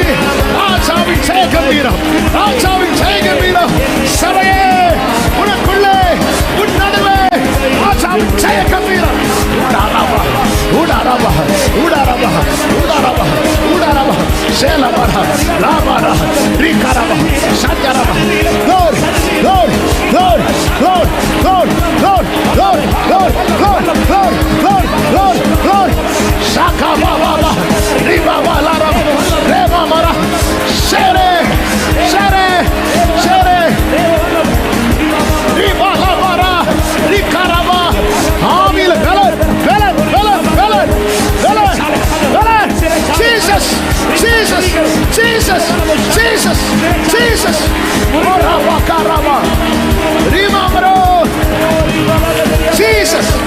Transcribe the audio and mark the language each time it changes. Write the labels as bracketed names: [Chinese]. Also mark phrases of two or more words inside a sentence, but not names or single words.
[Tamil] ராஜாவின் ஜெய கம்பீரம், ராஜாவின் ஜெய கம்பீரம். சபையே உனக்குள்ளே, உன் நடுவே ராஜாவின் ஜெய கம்பீரம். உடாரபா, உடாரபா, உடாரபா, உடாரபா, உடாரபா. சேலபரா ராபரா ரிகரபா சஞ்சரபா. [English] glory, glory, glory, glory, glory, glory, glory, glory, glory, glory, glory, glory, glory. Shaka baba riba balara reba mara shere shere shere riba lavara rikaraba. Amil beler beler beler beler beler beler. Jesus, Jesus, Jesus, Jesus, Jesus. Raba karaba riba maro. Jesus.